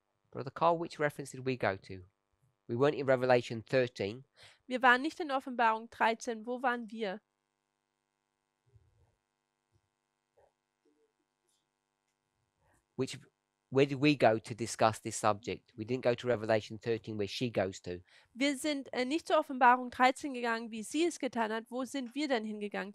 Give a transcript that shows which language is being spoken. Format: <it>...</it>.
<en>Brother Carl, which reference did we go to? We weren't in Revelation 13.</en> <de>Wir waren nicht in Offenbarung 13. Wo waren wir?</de> <en>Where did we go to discuss this subject? We didn't go to Revelation 13 where she goes to.</en> <de>Wir sind nicht zur Offenbarung 13 gegangen, wie sie es getan hat. Wo sind wir denn hingegangen?</de>